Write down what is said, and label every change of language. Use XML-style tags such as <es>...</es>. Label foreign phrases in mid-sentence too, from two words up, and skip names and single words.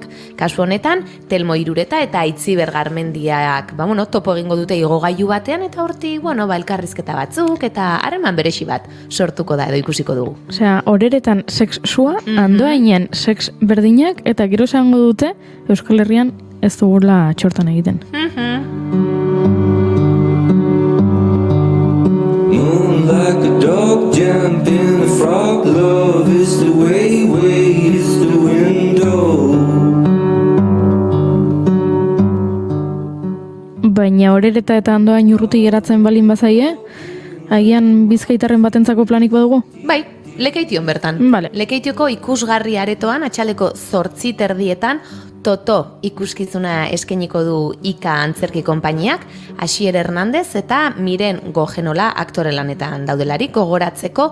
<eu>Kasu honetan, Telmo Irureta eta Aitziber Garmendiak, topo egingo dute igogailu batean eta hortik, elkarrizketa batzuk eta harreman beresi bat sortuko da edo ikusiko dugu. Osea, Oreretan sexua, Andoainen sex berdinak eta gero esango dute Euskal Herrian ez dugula txortan egiten.</eu> <en>Like a dog jumping a frog, love is the way is the window.</en> <eu>Baina Orereta eta Andoain urruti geratzen balin bazaie, agian Bizkaitarren batentzako planik badugu? Bai, Lekeition bertan. Vale. Lekeitioko ikusgarri aretoan atxaleko 8:30 Toto ikuskizuna eskainiko du Ika Antzerki Konpainiak, Asier Hernandez eta Miren Gogenola aktore lanetan daudelarik gogoratzeko.</eu>